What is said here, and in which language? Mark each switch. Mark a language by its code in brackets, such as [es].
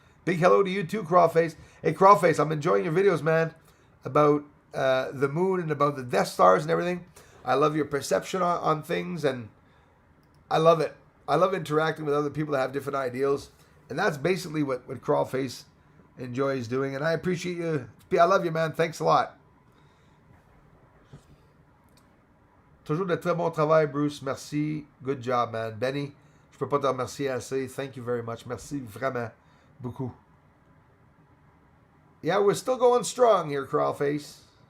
[en] Big hello to you too, Crawface. Hey, Crawface, I'm enjoying your videos, man, about the moon and about the Death Stars and everything. I love your perception on things, and I love it. I love interacting with other people that have different ideals, and that's basically what Crawface enjoys doing, and I appreciate you. I love you, man. Thanks a lot. [fr] Toujours de très bon travail, Bruce. Merci. [en] Good job, man. [fr] Benny, je peux pas te remercier assez. [en] Thank you very much. [fr] Merci vraiment beaucoup. [en] Yeah, we're still going strong here, Crawlface.